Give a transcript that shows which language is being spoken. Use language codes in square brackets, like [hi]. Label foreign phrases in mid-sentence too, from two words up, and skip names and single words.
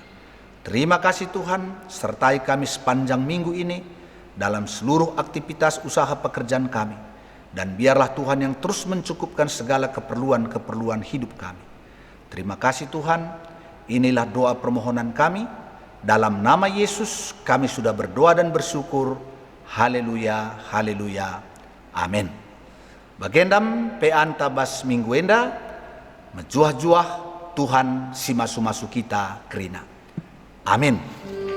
[id] Terima kasih Tuhan, sertai kami sepanjang minggu ini dalam seluruh aktivitas usaha pekerjaan kami. Dan biarlah Tuhan yang terus mencukupkan segala keperluan-keperluan hidup kami. Terima kasih Tuhan, inilah doa permohonan kami. Dalam nama Yesus kami sudah berdoa dan bersyukur. Haleluya, haleluya, amin. [btx] Bagendam peanta bas mingguenda, mejuah-juah Tuhan si masu-masu kita kerina. Amin.